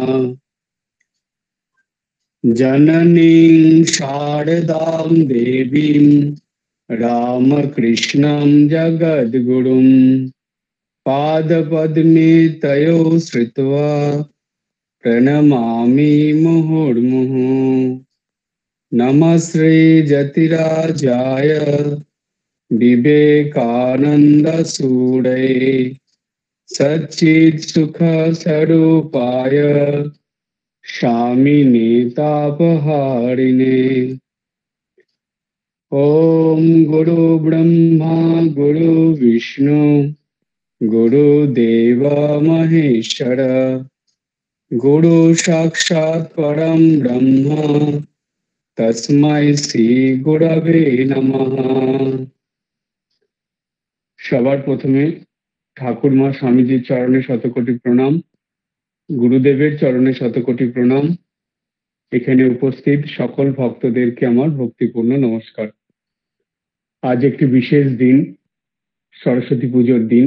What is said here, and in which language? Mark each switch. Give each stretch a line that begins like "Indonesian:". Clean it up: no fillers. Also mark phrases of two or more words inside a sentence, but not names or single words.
Sanskrit: জননীং শারদাং দেবীং রামকৃষ্ণং জগদ্গুরুং পাদপদ্মে তয়ো শ্রিত্বা প্রণমামি মুহুর্মুহু। নমঃ শ্রী যতিরাজায় বিবেকানন্দ সূরয়ে सच्चित् सुख स्वरूपाय स्वामिने तापहारिणे। ओम गुरु ब्रह्मा गुरु विष्णु गुरुदेव महेश्वर गुरु साक्षात् परम ब्रह्म तस्मै श्री गुरवे नमः।
Bangla: সবার প্রথমে ঠাকুরমা স্বামীজির চরণে শতকোটি প্রণাম, গুরুদেবের চরণে শতকোটি প্রণাম। এখানে উপস্থিত সকল ভক্তদেরকে আমার ভক্তিপূর্ণ নমস্কার। আজ একটি বিশেষ দিন, সরস্বতী পুজোর দিন।